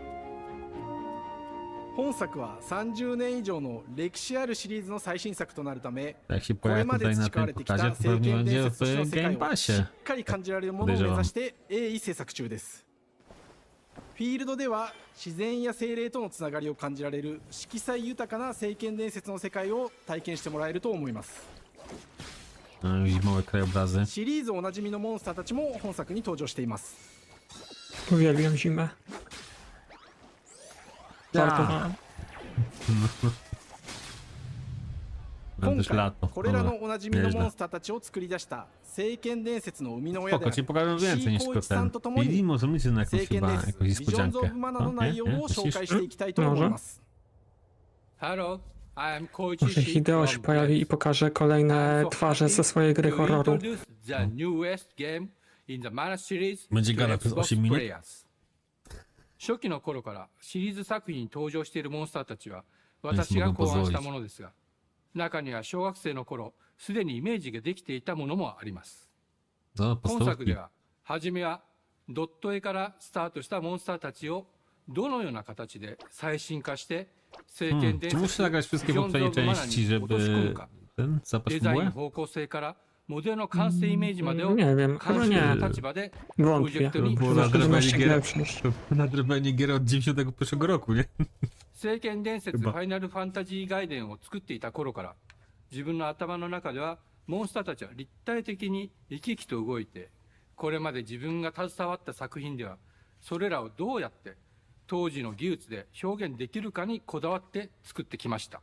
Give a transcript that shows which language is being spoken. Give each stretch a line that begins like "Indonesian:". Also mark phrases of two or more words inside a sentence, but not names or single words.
Japanese: 本作は30年以上の歴史あるシリーズの最新作となるため、これまで培われてきた聖剣伝説としての世界をしっかり感じられるものを目指して鋭意制作中です。フィールドでは自然や精霊とのつながりを感じられる色彩豊かな聖剣伝説の世界を体験してもらえると思います。シリーズおなじみのモンスターたちも本作に登場しています。
Polish: Uwielbiam zimę. Warto.
Japanese: 今回これらのおなじみのモンスターたちを作り出した聖剣伝説の生みの親である C 光一さんとともに聖剣伝説ビジョンズ・オブ・マナの内容を紹介していきたいと思います。
Polish: Może Hideo się pojawi i pokaże kolejne twarze ze swojej gry horroru. Będzie gala przez 8 minut.
Japanese: 初期の頃からシリーズ作品に登場しているモンスターたちは私が考案したものですが、中には小学生の頃すでにイメージができていたものもあります。本作では初めはドット絵からスタートしたモンスターたちをどのような形で最新化して聖剣伝説ビジョンズ・オブ・マナに落とし込むか、デザインの方向性からモデルの完成イメージまでを監修の立場でプロジェクトに
Polish: Nadrabianie gier od 91 roku, nie?
Japanese: 聖剣伝説ファイナルファンタジー外伝を作っていた頃から自分の頭の中ではモンスターたちは立体的に生き生きと動いて、これまで自分が携わった作品ではそれらをどうやって当時の技術で表現できるかにこだわって作ってきました。